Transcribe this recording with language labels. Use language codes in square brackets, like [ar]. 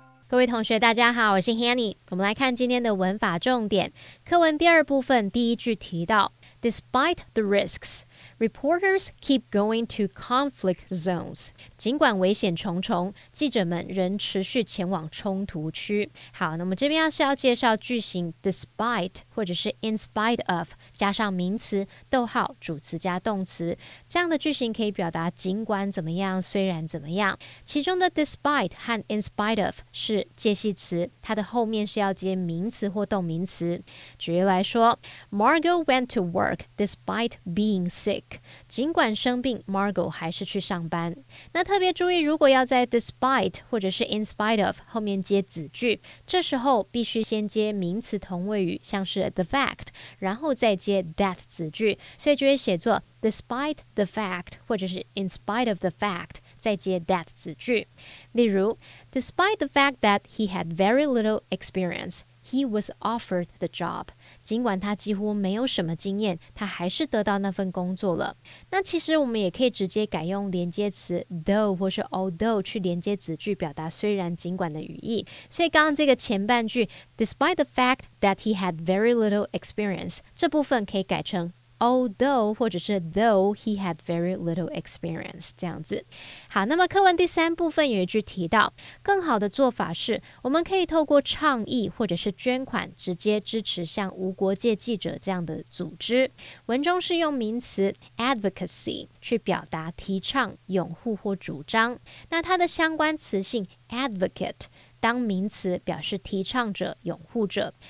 [zh] 各位同学大家好，我是 Hanny。我们来看今天的文法重点。课文第二部分第一句提到 [en] Despite the risks, reporters keep going to conflict zones. [zh] 尽管危险重重，记者们仍持续前往冲突区。好，那么这边要介绍句型 despite 或者是 in spite of 加上名词逗号主词加动词，这样的句型可以表达尽管怎么样，虽然怎么样。其中的 despite 和 in spite of 是介系词，它的后面是要接名词或动名词。举例来说 [en] Margot went to work despite being sick. [zh] 尽管生病 Margot 还是去上班。那特别注意，如果要在 despite 或者是 in spite of 后面接子句，这时候必须先接名词同位语，像是 the fact， 然后再接 that 子句，所以就会写作 despite the fact 或者是 in spite of the fact，再接 that 子句。例如 [en] Despite the fact that he had very little experience, he was offered the job. [zh] 尽管他几乎没有什么经验，他还是得到那份工作了。那其实我们也可以直接改用连接词 though 或是 although 去连接子句，表达虽然尽管的语义。所以刚刚这个前半句 [en] Despite the fact that he had very little experience， [zh] 这部分可以改成 [en] although [zh] 或者是 [en] though he had very little experience [zh] 这样子。好，那么课文第三部分有一句提到，更好的做法是我们可以透过倡议或者是捐款直接支持像无国界记者这样的组织。文中是用名词 advocacy 去表达提倡、拥护或主张，那它的相关词性 advocate当名词表示提倡者、拥护者。